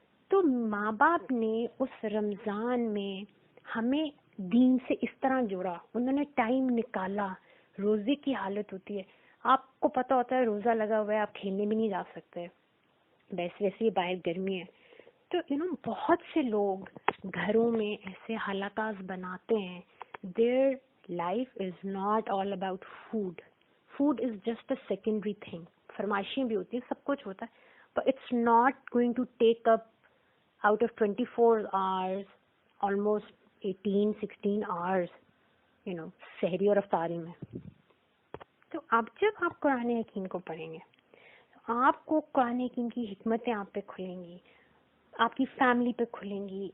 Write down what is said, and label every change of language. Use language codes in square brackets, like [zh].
[ur] تو ماں باپ نے اس رمضان میں ہمیں دین سے اس طرح جوڑا, انہوں نے ٹائم نکالا. روزے کی حالت ہوتی ہے, آپ کو پتہ ہوتا ہے روزہ لگا ہوا ہے, آپ کھیلنے بھی نہیں جا سکتے, ویسے باہر گرمی ہے. تو بہت سے لوگ گھروں میں ایسے حلقات بناتے ہیں. [en] their life is not all about food is just a secondary thing. [ur] فرمائشیں بھی ہوتی ہیں, سب کچھ ہوتا ہے, [en] but it's not going to take up out of 24 hours almost 18-16 hours, [ur] سحری اور افطاری میں. تو اب جب آپ قرآن حکیم کو پڑھیں گے, آپ کو قرآن حکیم کی حکمتیں آپ پہ کھلیں گی, آپ کی فیملی پہ کھلیں گی.